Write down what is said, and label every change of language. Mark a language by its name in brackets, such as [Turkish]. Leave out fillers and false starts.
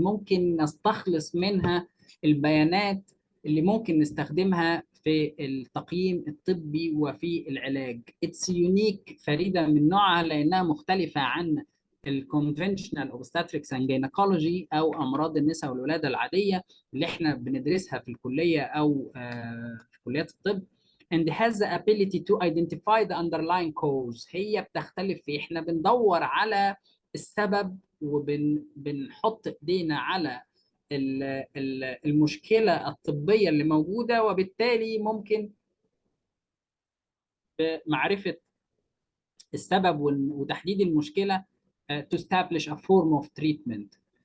[Arabic] ممكن نستخلص منها البيانات اللي ممكن نستخدمها في التقييم الطبي وفي العلاج. [English] It's unique، [Arabic] فريدة من نوعها لأنها مختلفة عن ال [English] conventional obstetrics and gynecology [Arabic] أو أمراض النساء والولادة العادية اللي احنا بندرسها في الكلية أو في كليات الطب. [English] and has the ability to identify the underlying cause. [Arabic] هي بتختلف في احنا بندور على السبب وبنحط ايدينا على المشكلة الطبية اللي موجودة، وبالتالي ممكن بمعرفة السبب وتحديد المشكلة [English] to establish a form of treatment.